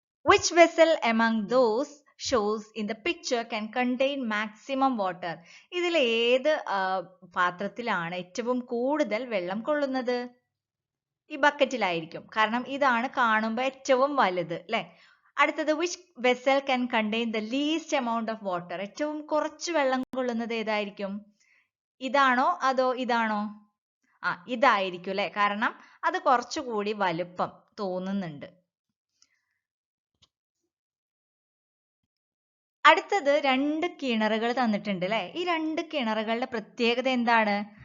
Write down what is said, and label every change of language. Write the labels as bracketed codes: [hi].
[en] Which vessel among those shows in the picture can contain maximum water? [ml] ഇതിൽ ഏത് പാത്രത്തിലാണ് ഏറ്റവും കൂടുതൽ വെള്ളം കൊള്ളുന്നത്? ഈ ബക്കറ്റിലായിരിക്കും. കാരണം ഇതാണ് കാണുമ്പോൾ ഏറ്റവും വലുത് അല്ലേ. അടുത്തത്, [en] which vessel can contain the least amount of water? [ml] ഏറ്റവും കുറച്ച് വെള്ളം കൊള്ളുന്നത് ഏതായിരിക്കും? ഇതാണോ അതോ ഇതാണോ? ഇതായിരിക്കും അല്ലേ. കാരണം അത് കുറച്ചുകൂടി വലുപ്പം തോന്നുന്നുണ്ട്. അടുത്തത്, 2 കിണറുകൾ തന്നിട്ടുണ്ട് അല്ലേ. ഈ 2 കിണറുകളുടെ പ്രത്യേകത എന്താണ്?